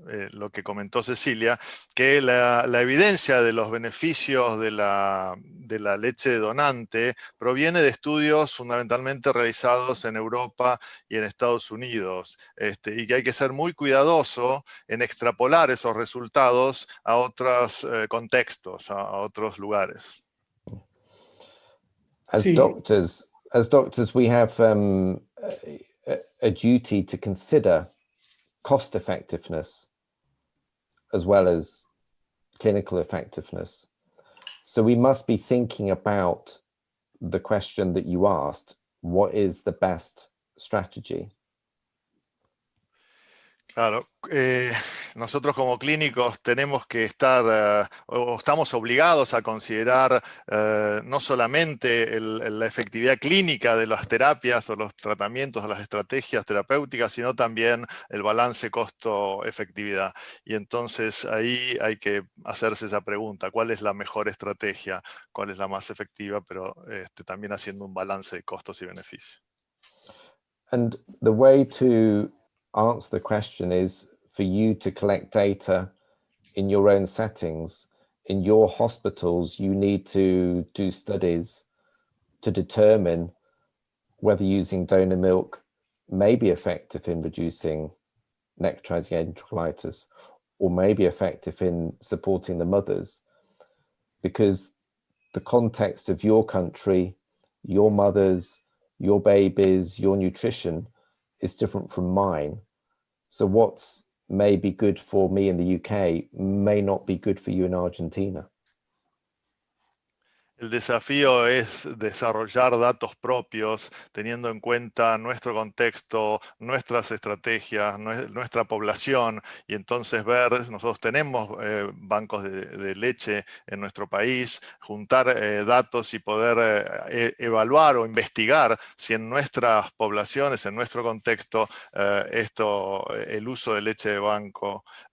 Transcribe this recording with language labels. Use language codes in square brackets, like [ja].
[es] lo que comentó Cecilia, que la evidencia de los beneficios de la leche donante proviene de estudios fundamentalmente realizados en Europa y en Estados Unidos, y que hay que ser muy cuidadoso en extrapolar esos resultados a otros contextos, a otros lugares. [en] As doctors, we have a duty to consider cost effectiveness as well as clinical effectiveness. So we must be thinking about the question that you asked: what is the best strategy? [es] Claro, nosotros como clínicos tenemos que estar, o estamos obligados a considerar no solamente la efectividad clínica de las terapias o los tratamientos o las estrategias terapéuticas, sino también el balance costo-efectividad. Y entonces ahí hay que hacerse esa pregunta: ¿cuál es la mejor estrategia? ¿Cuál es la más efectiva? Pero también haciendo un balance de costos y beneficios. [en] And the way to answer the question is for you to collect data in your own settings. In your hospitals, you need to do studies to determine whether using donor milk may be effective in reducing necrotizing enterocolitis, or may be effective in supporting the mothers, because the context of your country, your mothers, your babies, your nutrition is different from mine. So what's may be good for me in the UK may not be good for you in Argentina. [es] El desafío es desarrollar datos propios, teniendo en cuenta nuestro contexto, nuestras estrategias, nuestra población, y entonces ver, nosotros tenemos bancos de leche en nuestro país, juntar datos y poder evaluar o investigar si en nuestras poblaciones, en nuestro contexto, el uso de leche de banco